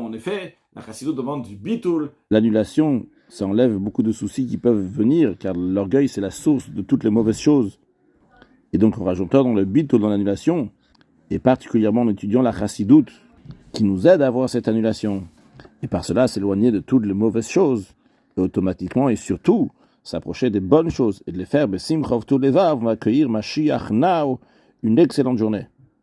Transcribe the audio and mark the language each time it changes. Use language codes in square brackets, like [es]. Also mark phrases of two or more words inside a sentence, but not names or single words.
[fr] En effet, la chassidoute demande du bitoul. L'annulation, ça enlève beaucoup de soucis qui peuvent venir, car l'orgueil c'est la source de toutes les mauvaises choses. Et donc en rajoutant dans le bitoul, dans l'annulation, et particulièrement en étudiant la chassidoute, qui nous aide à avoir cette annulation. Et par cela, s'éloigner de toutes les mauvaises choses, et automatiquement et surtout, s'approcher des bonnes choses, et de les faire, [he] בשמחה ובטוב לבב, [fr] on va accueillir Mashiach now, une excellente journée.